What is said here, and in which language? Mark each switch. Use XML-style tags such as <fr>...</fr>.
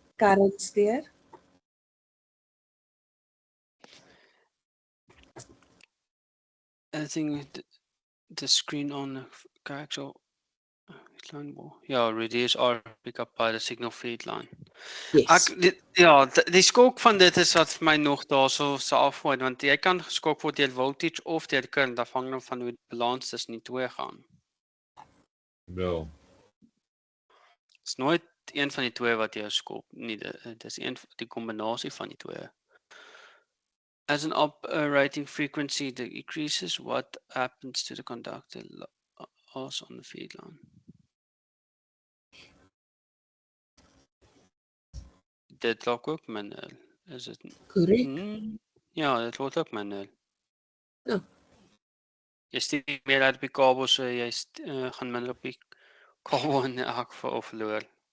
<af>currents deur.</af> <en>I think the screen on coaxial line will reduce or pick up by the signal feed line. Yes.</en> <af>Die skok van dit is wat vir my nog daarso se afgooi, want jy kan geskok word deur voltage of deur current afhangende van hoe die balans tussen die twee gaan. Ja. Dit's nooit een van die twee wat jou skok nie, dit is die kombinasie van die twee.</af> <en>As an operating frequency decreases, what happens to the conductor loss on the feed line?</en> <af>Dit raak ook minder, is dit? Korrek. Ja, dit word ook minder. Ja. Jy stuur meer uit op die kabel, so jy gaan minder op die kabel in elk geval verloor.</af>